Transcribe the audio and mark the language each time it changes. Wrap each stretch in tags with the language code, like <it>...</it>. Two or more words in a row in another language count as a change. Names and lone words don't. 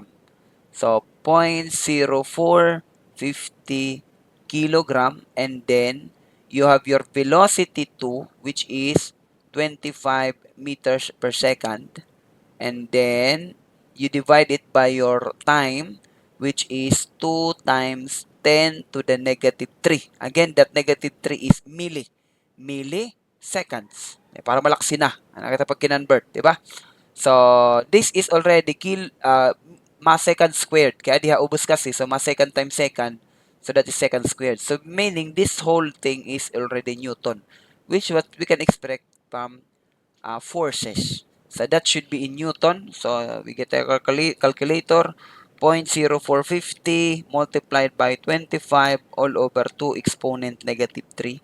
<en>So 0.0450 kilogram, and then you have your velocity 2 which is 25 meters per second, and then you divide it by your time which is 2 times 10 to the negative 3. Again, that negative 3 is milli. seconds.</en> <ceb>Para malaksi na. Ano kita pag kinonvert, di ba?</ceb> <en>So, this is already mass second squared.</en> <ceb>Kaya diha ubos kasi.</ceb> <en>So, mass second times second. So, that is second squared. So, meaning this whole thing is already Newton. Which what we can expect from forces. So, that should be in Newton. So, we get a calculator. 0.0450 multiplied by 25 all over 2 exponent negative 3.</en>